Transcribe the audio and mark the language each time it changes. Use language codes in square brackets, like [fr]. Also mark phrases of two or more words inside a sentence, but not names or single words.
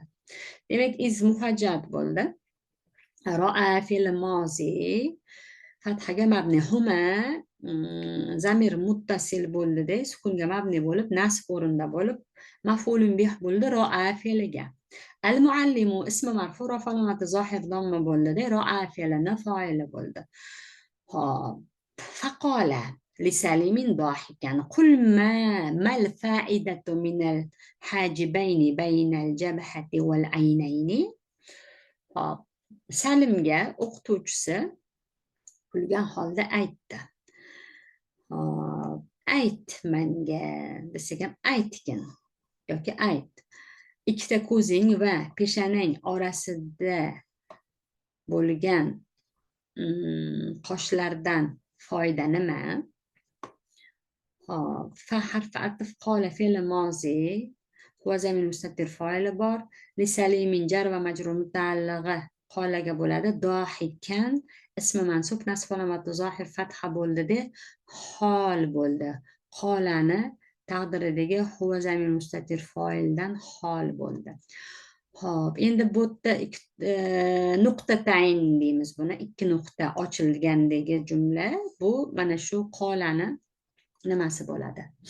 [uz] Demak, iz muhajjat bo'ldi. Ro'a fe'l mozi fathaga mabni, [ar] هما ضمير متصل [uz] bo'ldi-da, sukunga mabni bo'lib, nasb o'rinda bo'lib, [ar] مفعول به [uz] bo'ldi ro'a fe'liga. [ar] المعلم اسم مرفوع رفع علامة ظاهر ضمة [uz] bo'ldi-da, ro'a fe'lini fa'ili bo'ldi. [ar] Hop, faqola لسليم ضاحكا قل ما الفائدة من الحاجبين بين الجبهة والعينين. [uz] Salimga o'qituvchisi kulgan holda aytdi. Ayt menga desak ham aytgin yoki ayt. Ikkita ko'zing va peshanang orasida bo'lgan qoshlardan foyda nima? [ar] فحرف عطف قال فعل ماضي هو زمين مستتر فاعل بار لسليم جر و مجرور متعلقه قالga bo'ladi ضاحكا اسم منصوب نصب علامت ظاهر فتحه [uz] bo'ldi hol bo'ldi qolani taqdiridagi [ar] هو ضمير مستتر [uz] foildan hol bo'ldi. Hop, endi bu yerda nuqta tayin deymiz buni. Ikki nuqta ochilgandagi jumla bu mana shu qolani nimasi bo'ladi?